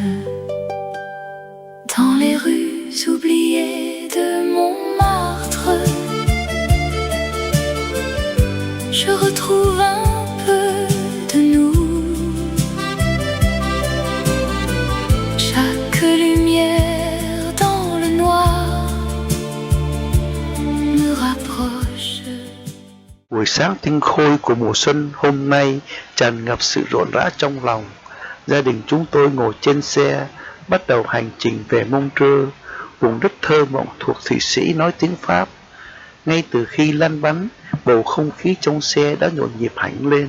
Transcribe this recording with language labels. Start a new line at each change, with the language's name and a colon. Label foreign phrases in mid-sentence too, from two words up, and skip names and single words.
French: Dans les rues oubliées de Montmartre, je retrouve un peu de nous. Chaque lumière dans le noir me rapproche.
Vietnamese: Buổi sáng tinh khôi của mùa xuân hôm nay tràn ngập sự rộn rã trong lòng. Gia đình chúng tôi ngồi trên xe, bắt đầu hành trình về Montreux, vùng đất thơ mộng thuộc Thụy Sĩ nói tiếng Pháp. Ngay từ khi lăn bánh, bầu không khí trong xe đã nhộn nhịp hẳn lên.